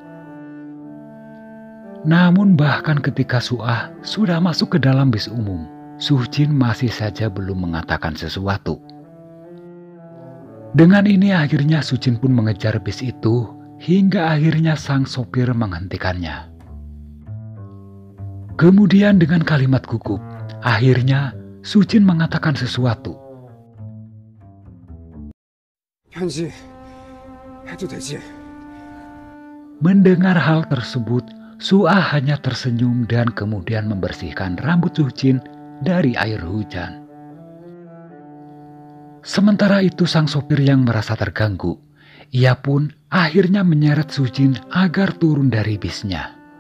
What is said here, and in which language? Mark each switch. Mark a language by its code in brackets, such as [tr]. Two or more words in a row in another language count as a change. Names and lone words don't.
[id] Namun bahkan ketika Suah sudah masuk ke dalam bis umum, Sujin masih saja belum mengatakan sesuatu. Dengan ini akhirnya Sujin pun mengejar bis itu hingga akhirnya sang sopir menghentikannya. Kemudian dengan kalimat gugup, akhirnya Sujin mengatakan sesuatu. [ko] 편지 해도 되지? [id] Mendengar hal tersebut, Suah hanya tersenyum dan kemudian membersihkan rambut Sujin dari air hujan. Sementara itu sang sopir yang merasa terganggu, ia pun akhirnya menyeret Sujin agar turun dari bisnya.